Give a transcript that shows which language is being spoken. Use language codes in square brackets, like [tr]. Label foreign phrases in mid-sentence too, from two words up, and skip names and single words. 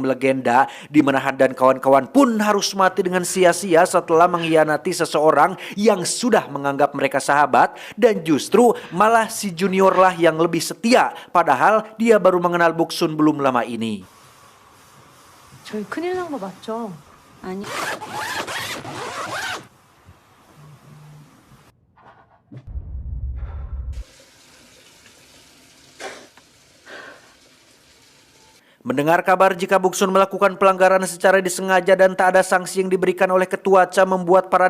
[id] melegenda, di mana Han dan kawan-kawan pun harus mati dengan sia-sia setelah mengkhianati seseorang yang sudah menganggap mereka sahabat, dan justru malah si Junior lah yang lebih setia, padahal dia baru mengenal Boksun belum lama ini. [ko] 저희 큰일 난 거 맞죠? 아니. [id] Mendengar kabar jika Boksun melakukan pelanggaran secara disengaja dan tak ada sanksi yang diberikan oleh ketua CA membuat para